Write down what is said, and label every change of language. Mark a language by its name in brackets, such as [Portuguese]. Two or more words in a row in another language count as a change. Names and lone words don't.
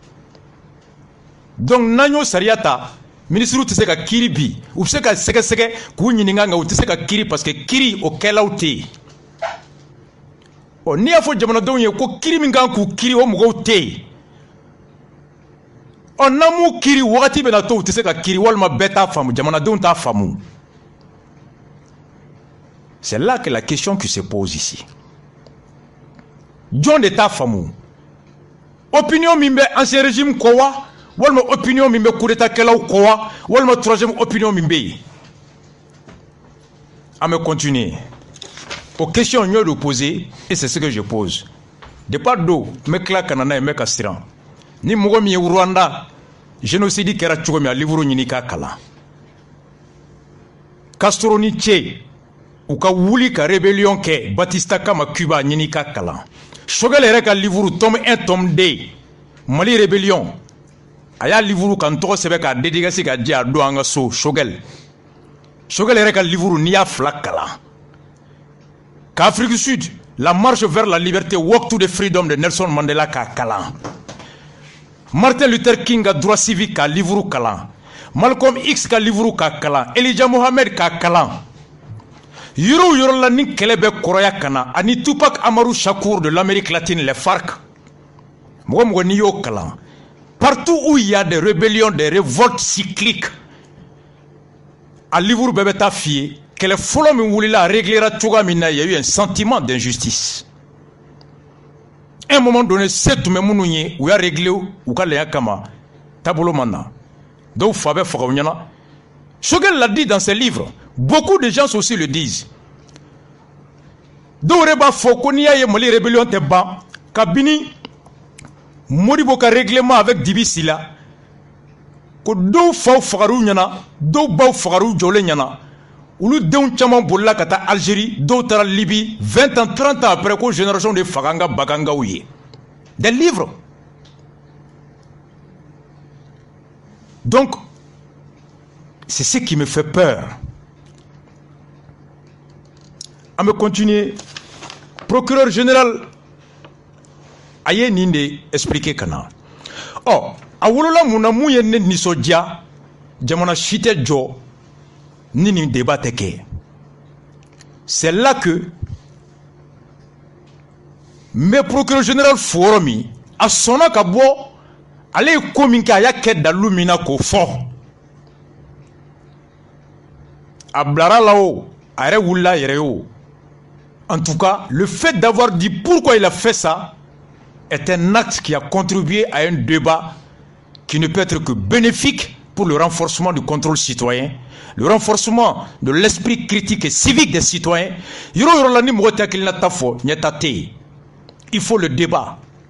[Bambara] donc n'an y'o sariya ta ministre tɛ se ka kiri bi u bɛ se ka sɛgɛsɛgɛ k'u ɲininka nka u tɛ se ka kiri parce que kiri o kɛlaw tɛ yen n'i y'a fɔ jamanadenw ye ko kiri min kan k'u kiri o mɔgɔw tɛ yen n'an m'u kiri wagati bɛ na to u tɛ se ka kiri walima bɛɛ t'a faamu jamanadenw t'a faamu [French] c'est là que la question qui se pose ici [Bambara] jɔn de t'a faamu opinion min bɛ [French] ancien régime [Bambara] kɔ wa walima opinion min bɛ [French] coup d'état [Bambara] kɛlaw kɔ wa walima [French] troisième opinion [Bambara] min bɛ yen an bɛ [French] continuer aux questions [Bambara] n y'o de poser [French] et c'est ce que je pose de part [Bambara] d'o n bɛ tila ka na n'a ye n bɛ ka siran ni mɔgɔ min ye Rwanda génocide kɛra cogo min a livre ɲini k'a kalan Castro ni Che u ka wuli ka rébellion kɛ Batista kama Cuba ɲini k'a kalan Choguel yɛrɛ ka livre tome 1 tome 2 Mali rébellion a y'a livre ka n tɔgɔ sɛbɛn k'a dédicace ka di a don an ka so Choguel yɛrɛ ka livre n'i y'a fila kalan qu'Afrique du Sud [French] la marche vers la liberté [English] walk to the freedom [Bambara] de Nelson Mandela k'a kalan Martin Luther King ka [French] droit civique [Bambara] ka livre kalan Malcolm X ka livre ka kalan Elijah Muhammad ka kalan yɔrɔ yɔrɔ la ni kɛlɛ bɛ kɔrɔya kana ani Tupac Amaru Shakur [French] de l'Amérique latine les FARC [Bambara] mɔgɔ mɔgɔ n'i y'o kalan [French] partout où il y a des rébellions des révoltes cycliques [Bambara] a livre bɛɛ bɛ taa f'i ye kɛlɛ fɔlɔ min wulila a réglera cogoya min na [French] il y a eu un sentiment d'injustice à un moment donné [Bambara] se tun bɛ minnu ye u y'a réglé u ka laya kama taabolo ma na dɔw fa bɛ faga u ɲɛna [French] Choguel l'a dit dans ses livres beaucoup de gens aussi le disent [Bambara] dɔw yɛrɛ b'a fɔ ko n'i y'a ye Mali rébellion tɛ ban kabini Modibo ka [French] règlement avec [Bambara] Dibi Sila ko dɔw faw fagar'u ɲɛna dɔw baw fagar'u jɔlen ɲɛna olu denw caman bolila ka taa Algérie dɔw taara Libye [French] 20 ans 30 ans après [Bambara] ko génération de faga an ka bagangaw ye [French] des livres donc c'est ce qui me fait peur [Bambara] an bɛ continuer [French] procureur général [Bambara] a ye nin de expliquer ka na a wolola mun na mun ye ne nisɔndiya jamana si tɛ jɔ ni nin débat tɛ kɛ [French] c'est là que [Bambara] n bɛ [French] procureur général [Bambara] fo yɔrɔ min a sɔnna ka bɔ ale ye ko min kɛ a y'a kɛ dalilu min na k'o fɔ a bilara la o a yɛrɛ wulila a yɛrɛ ye o [French] en tout cas le fait d'avoir dit pourquoi il a fait ça est un acte qui a contribué à un débat qui ne peut être que bénéfique pour le renforcement du contrôle citoyen, le renforcement de l'esprit critique et civique des citoyens. Il faut le débat.